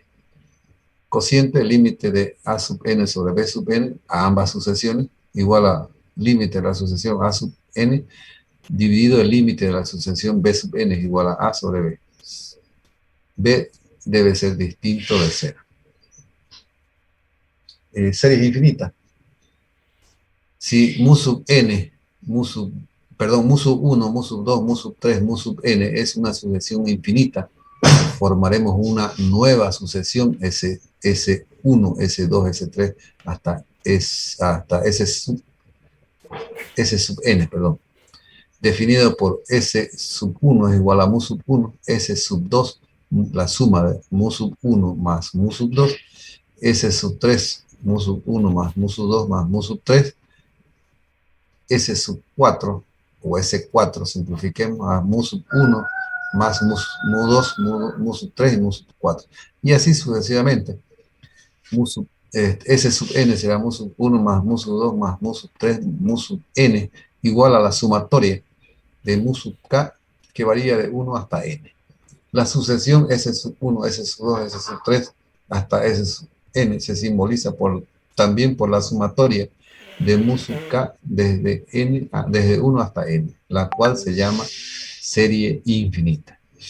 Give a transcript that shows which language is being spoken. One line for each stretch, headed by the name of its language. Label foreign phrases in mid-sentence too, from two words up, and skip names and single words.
Spanish: Cociente, límite de A sub n sobre B sub n a ambas sucesiones, igual a límite de la sucesión A sub n dividido el límite de la sucesión B sub n es igual a A sobre B. B debe ser distinto de 0. Series infinitas. Si mu sub n, mu sub 1, mu sub 2, mu sub 3, mu sub n es una sucesión infinita, formaremos una nueva sucesión S1, S2, S3 hasta S sub n, definido por S sub 1 es igual a mu sub 1, S sub 2, la suma de mu sub 1 más mu sub 2, S sub 3, mu sub 1 más mu sub 2 más mu sub 3, S sub 4 o S4, simplifiquemos a mu sub 1 más mu 2, mu sub 3 y mu sub 4. Y así sucesivamente. S sub n será mu sub 1 más mu sub 2 más mu sub 3, mu sub n, igual a la sumatoria de mu sub k, que varía de 1 hasta n. La sucesión S sub 1, S sub 2, S sub 3 hasta S sub n se simboliza también por la sumatoria de mu sub k desde 1 hasta n, la cual se llama serie infinita.